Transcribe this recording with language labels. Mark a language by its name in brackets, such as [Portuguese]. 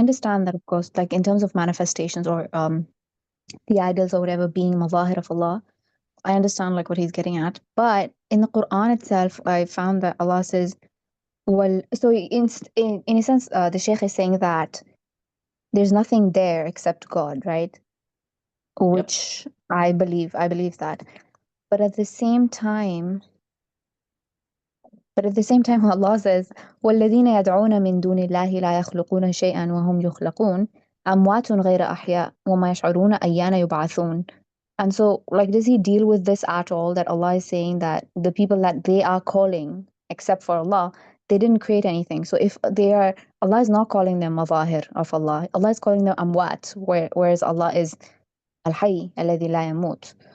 [English] understand that, of course, like in terms of manifestations or the idols or whatever being mazahir of Allah, I understand like what he's getting at. But in the Quran itself, I found that Allah says, well, so in a sense, the Shaykh is saying that there's nothing there except God, right? Which I believe that. But at the same time, Allah says, [Arabic] وَالَّذِينَ يَدْعُونَ مِن دُونِ اللَّهِ لَا يَخْلُقُونَ شَيْئًا وَهُمْ يُخْلَقُونَ أَمْوَاتٌ غَيْرَ أَحْيَاءٍ وَمَا يَشْعُرُونَ أَيَّانَ يُبْعَثُونَ. [English] And so, like, does he deal with this at all? That Allah is saying that the people that they are calling, except for Allah, they didn't create anything. So if they are, Allah is not calling them mazahir of Allah. Allah is calling them amwat, whereas Allah is al-hayy alladhi la yamut.